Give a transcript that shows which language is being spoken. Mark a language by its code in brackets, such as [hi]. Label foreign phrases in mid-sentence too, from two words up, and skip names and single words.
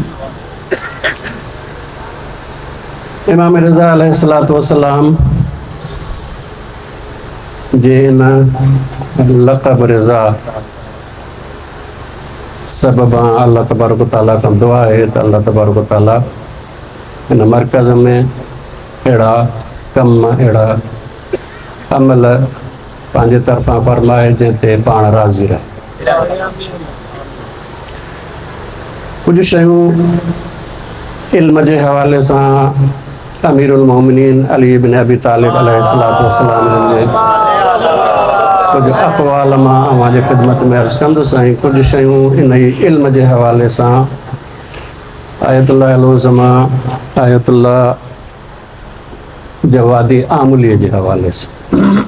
[sd] इमाम रिज़ा [ar] عليه الصلاة والسلام [sd] जे इन लक़ब रिज़ा सबबा [ar] الله تبارك وتعالى [sd] खां दुआ है त [ar] الله تبارك وتعالى [sd] इन मरकज़ में अहिड़ा कम अहिड़ा अमल पंहिंजे तरफ़ां फरमाए जंहिं ते पाण राज़ी रहे। कुझु शयूं इल्म जे हवाले सां अमीरुल मोमिनीन अली इब्न अबी तालिब [ar] عليه الصلاة والسلام [sd] जे कुझु अक़वाल मां अव्हां जे ख़िदमत में अर्ज़ु कंदुसि ऐं कुझु शयूं इन ई इल्म जे हवाले सां आयतुल्लाह अल-उज़मा आयतुल्लाह जवादी आमुलीअ जे हवाले सां।